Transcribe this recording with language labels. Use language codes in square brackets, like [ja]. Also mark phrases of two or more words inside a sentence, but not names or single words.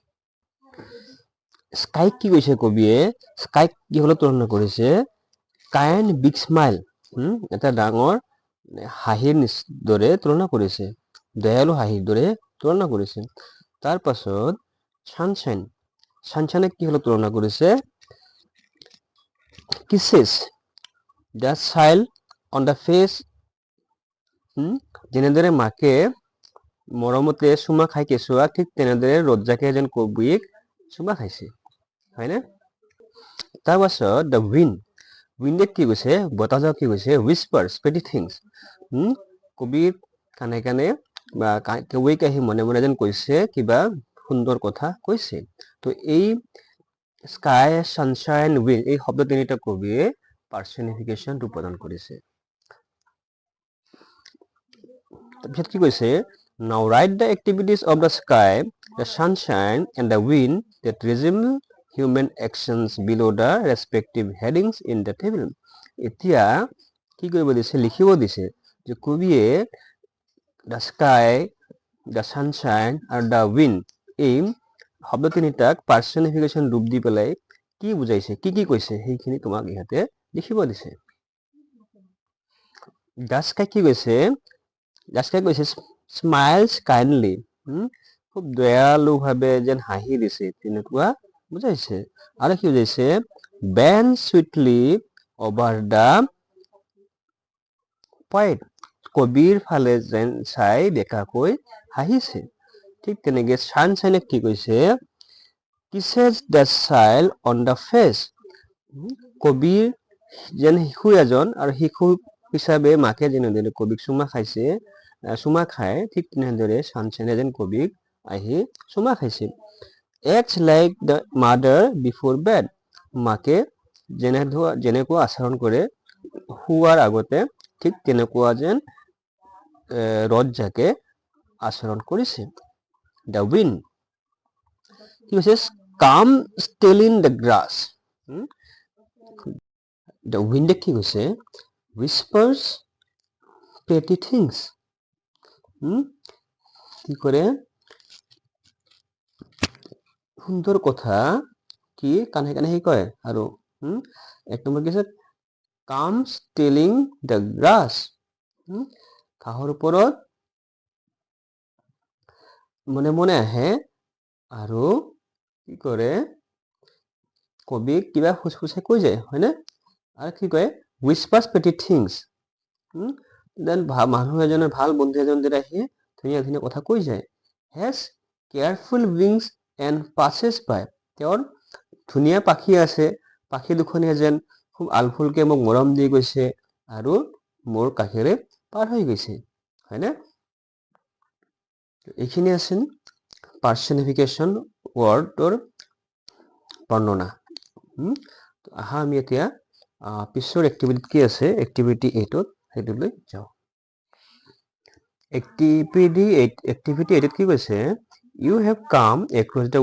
[as] স্কাইক কি কৈছে কবিয়ে, স্কাইক কিহলৈ তুলনা কৰিছে, [en] kind big smile, [as] এটা ডাঙৰ হাঁহিৰ দৰে তুলনা কৰিছে, দয়ালু হাঁহিৰ দৰে তুলনা কৰিছে। তাৰ পাছত ছানশ্বাইনক কিহলৈ তুলনা কৰিছে, [en] kisses the child on the face, [as] যেনেদৰে মাকে মৰমতে চুমা খাই কেঁচুৱাক, ঠিক তেনেদৰে ৰজ্জাকে যেন কবিক চুমা খাইছে, হয়নে? তাৰপাছত [en] the wind [as] কি কৈছে, বতাহজাক কি কৈছে, [en] whispers pretty things, [as] কবিৰ কানে কানে বা কবিক আহি মনে মনে যেন কৈছে কিবা সুন্দৰ কথা কৈছে। তো এই স্কাই, ছানশ্বাইন, উইণ্ড এই শব্দ তিনিটা কবিয়ে পাৰ্চনিফিকেশ্যন ৰূপ প্ৰদান কৰিছে। তাৰপিছত কি কৈছে, [en] now write the activities of the sky, the sunshine and the wind that resemble human actions below the respective headings in the table. [as] এতিয়া কি কৰিব দিছে, লিখিব দিছে যে কবিয়ে [en] the sky, the sunshine [as] আৰু [en] the wind [as] এই শব্দ তিনিটাক পাৰ্চনিফিকেশ্যন ৰূপ দি পেলাই কি বুজাইছে, কি কি কৈছে, সেইখিনি তোমাক ইহঁতে লিখিব দিছে। [en] the sky [as] কি কৈছে, [en] the sky [as] কৈছে [en] smiles kindly, [as] খুব দয়ালুভাৱে যেন হাঁহি দিছে তেনেকুৱা বুজাইছে। আৰু কি বুজাইছে, [en] bends sweetly over the poet, [as] কবিৰ ফালে যেন চাই বেকাকৈ হাঁহিছে। ঠিক তেনেকে ছানশ্বাইনক কি কৈছে, [en] kisses the child on the face, [as] কবিৰ যেন শিশু এজন আৰু শিশু হিচাপে মাকে যেনেদৰে কবিক চুমা খাইছে, চুমা খায়, ঠিক তেনেদৰে ছানশ্বাইনে যেন কবিক আহি চুমা খাইছে। [en] acts like the mother before bed, [as] মাকে যেনেকুৱা আচৰণ কৰে শুৱাৰ আগতে, ঠিক তেনেকুৱা যেন ৰজ্জাকে আচৰণ কৰিছে। [en] the wind [as] কি কৈছে, [en] come still in the grass, the wind [as] কি কৈছে, [en] whispers pretty things, [as] কি কৰে সুন্দৰ কথা কি কাণে কাণে সি কয় আৰু এক নম্বৰ কি আছে [en] comes telling the grass [as] ঘাঁহৰ ওপৰত মনে মনে আহে আৰু কি কৰে কবিক কিবা ফুচফুচাই কৈ যায় হয়নে আৰু কি কয় [en] whispers petty things [as] দেন মানুহ এজনৰ ভাল বন্ধু এজন যেতিয়া আহি ধুনীয়া ধুনীয়া কথা কৈ যায় [en] has careful wings and passes by [as] তেওঁৰ ধুনীয়া পাখি আছে পাখি দুখনিয়ে যেন খুব আলফুলকে মোক মৰম দি গৈছে আৰু মোৰ কাষেৰে পাৰ হৈ গৈছে হয়নে এইখিনি আছিল [en] personification word [as] বৰ্ণনা আহা আমি এতিয়া পিছৰ এক্টিভিটিত কি আছে এক্টিভিটি 8ত সেইটোলৈ যাওঁ এক্টিভিটি 8ত কি কৈছে [en] you have come across the